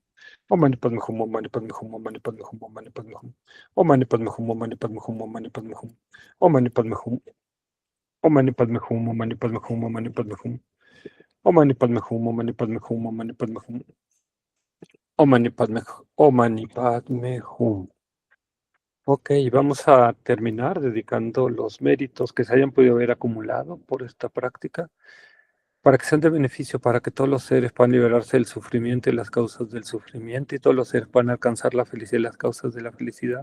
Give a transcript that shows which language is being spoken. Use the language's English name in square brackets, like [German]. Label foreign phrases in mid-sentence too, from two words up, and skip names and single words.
[Sanskrit] ॐ मणि पद्मे हूँ, ॐ मणि पद्मे हूँ, ॐ मणि पद्मे हूँ, ॐ मणि पद्मे हूँ. ॐ मणि पद्मे हूँ, ॐ मणि पद्मे हूँ, ॐ मणि पद्मे हूँ. ॐ मणि पद्मे हूँ. ॐ मणि पद्मे हूँ, ॐ मणि पद्मे हूँ, ॐ मणि पद्मे हूँ. ॐ मणि पद्मे हूँ, ॐ मणि पद्मे हूँ, ॐ मणि पद्मे हूँ. ॐ मणि पद्मे हूँ, ॐ मणि पद्मे हूँ. [Spanish] Ok, vamos a terminar dedicando los méritos que se hayan podido haber acumulado por esta práctica, para que sean de beneficio, para que todos los seres puedan liberarse del sufrimiento y las causas del sufrimiento, y todos los seres puedan alcanzar la felicidad y las causas de la felicidad.